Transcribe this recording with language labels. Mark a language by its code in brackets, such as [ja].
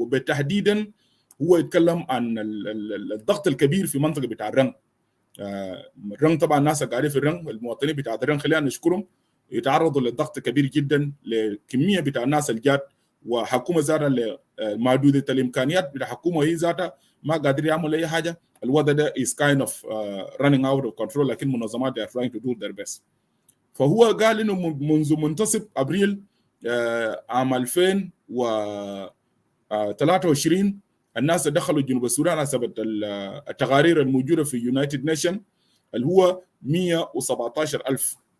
[ar] وبالتحديدا هو يتكلم عن الضغط الكبير في منطقة بتاع الرنج. الرنج طبعا الناس قاعدين في الرنج، المواطنين بتاع الرنج خلينا نشكرهم، يتعرضوا للضغط كبير جدا لكمية بتاع الناس الجات، وحكومة ذاتها محدودة الإمكانيات بتاع حكومة هي ذاتها ما قادر يعمل أي حاجة. الوضع ده [en] is kind of running out of control، [ar] لكن منظمات [en] they are trying to do their best. [ar] فهو قال إنه منذ منتصف أبريل عام 2023 الناس دخلوا جنوب السودان حسب التقارير الموجودة في يونايتد نيشن اللي هو 117,000